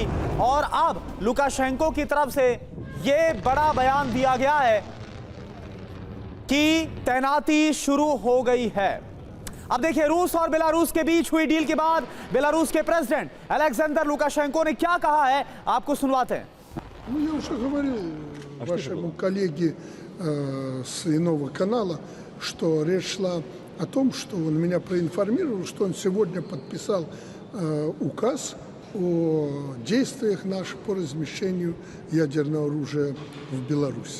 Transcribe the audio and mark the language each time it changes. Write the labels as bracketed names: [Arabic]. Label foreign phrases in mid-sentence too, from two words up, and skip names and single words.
[Hindi] और अब लुकाशेंको की तरफ से यह बड़ा बयान दिया गया है कि तैनाती शुरू हो गई है। अब देखिए, रूस और बेलारूस के बीच हुई डील के बाद बेलारूस के प्रेसिडेंट अलेक्जेंडर लुकाशेंको ने क्या कहा है, आपको सुनवाते हैं। [Russian] Я уже говорил вашему коллеге с иного канала, что речь шла о том, что он меня проинформировал, что он сегодня подписал указ о действиях наших по размещению ядерного оружия в Беларуси.